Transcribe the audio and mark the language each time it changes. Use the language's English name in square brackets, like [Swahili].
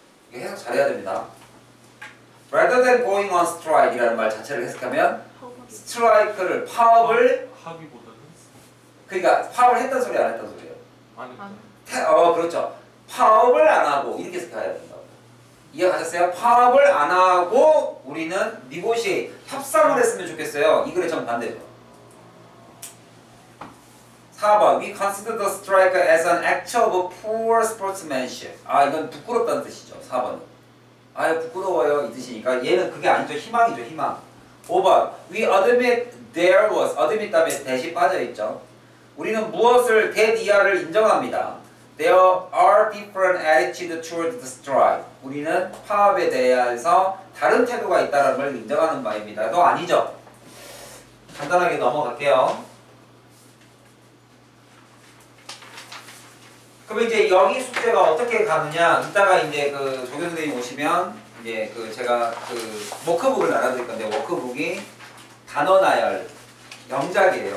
[Korean] 이게 해석 잘해야 됩니다. [English] rather than going on strike [Korean] 이라는 말 자체를 해석하면 strike를 파업을 하기보다는 그러니까 파업을 했던 소리 안 했던 소리예요? 아니 그렇죠. 파업을 안 하고 이렇게 해석해야 된다고. 이해가셨어요? 파업을 안 하고 우리는 negotiate 협상을 했으면 좋겠어요. 이 글의 정반대죠. [English] 4번 We consider the strike as an act of poor sportsmanship. [Korean] 이건 부끄럽다는 뜻이죠. 4번은. 부끄러워요 이 뜻이니까 얘는 그게 아니죠. 희망이죠. 희망. [English] 5번 We admit there was admit [Korean] 다음에 대시 빠져있죠. 우리는 무엇을 that 이하를 인정합니다. [English] There are different attitudes toward the strike. [Korean] 우리는 파업에 대해서 다른 태도가 있다는 걸 인정하는 바입니다. 너 아니죠? 간단하게 넘어갈게요. 그럼 이제 여기 숙제가 어떻게 가느냐? 이따가 이제 그 조교 선생님 오시면 이제 제가 워크북을 나눠드릴 건데 워크북이 단어 나열 영작이에요.